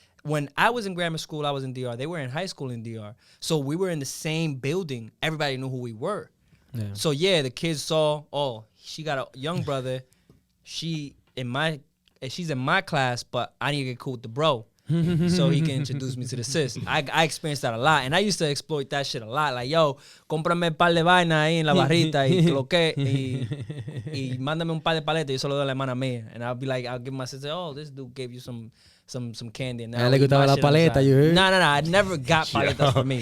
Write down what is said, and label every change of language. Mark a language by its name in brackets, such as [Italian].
[English] When I was in grammar school, I was in DR. They were in high school in DR. So we were in the same building. Everybody knew who we were. Yeah. So yeah, the kids saw, she got a young brother. She's in my class, but I need to get cool with the bro. So he can introduce me to the sis. I experienced that a lot. And I used to exploit that shit a lot. [Spanish] Like, yo, cómprame un par de vainas ahí en la barrita y lo que y mándame un par de paletas y yo se lo doy a la hermana mía. [English] And I'll be like, I'll give my sister, this dude gave you some candy. And now [Spanish] le gustaba la paleta, [English] you heard? No, I never got paletas for me.